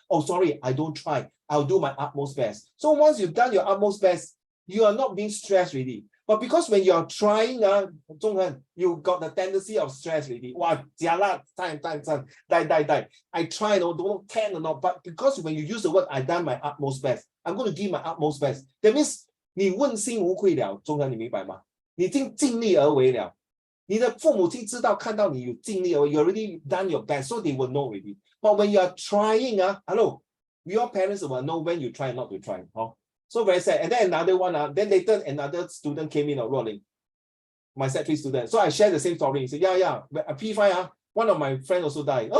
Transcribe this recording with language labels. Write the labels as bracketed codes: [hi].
[en] Oh, sorry, I don't try. I'll do my utmost best. So once you've done your utmost best, you are not being stressed already. But because when you're trying, Zhong'an, you got the tendency of stress already. Wow, jialat, time, die. I try, don't know, can or not. But because when you use the word, I done my utmost best, I'm going to give my utmost best. That means [zh] 你问心无愧了，Zhong'an，你明白吗？你已经尽力而为了。你的父母亲知道看到你有尽力而为 [en] ，you already done your best, so they will know already. But when you are trying, hello, your parents will know when you try not to try. So very sad. And then another one, then later another student came in, rolling. My Sec3 student. So I shared the same story. He said, yeah, a P5, one of my friends also died.